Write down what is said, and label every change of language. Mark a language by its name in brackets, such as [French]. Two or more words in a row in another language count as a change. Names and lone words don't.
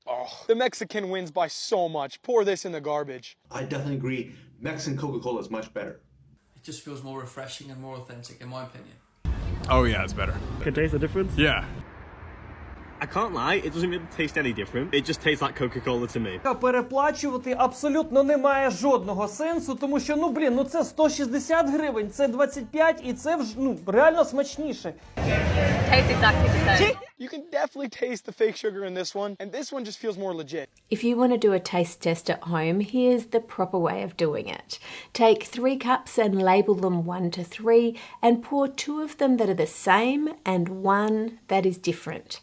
[English] Oh, the Mexican wins by so much. Pour this in the garbage. I definitely agree. Mexican Coca-Cola is much better. It just feels more refreshing and more authentic, in my opinion. Oh yeah, it's better. Can taste the difference? Yeah. I can't lie, it doesn't really taste any different. It just tastes like Coca-Cola to me. [Ukrainian] Переплачувати абсолютно немає жодного сенсу, тому що, це 160 гривень, це 25, і це реально смачніше. [English] Tastes exactly the same. You can definitely taste the fake sugar in this one, and this one just feels more legit. If you want to do a taste test at home, here's the proper way of doing it. Take 3 cups and label them 1 to 3 and pour 2 of them that are the same and 1 that is different.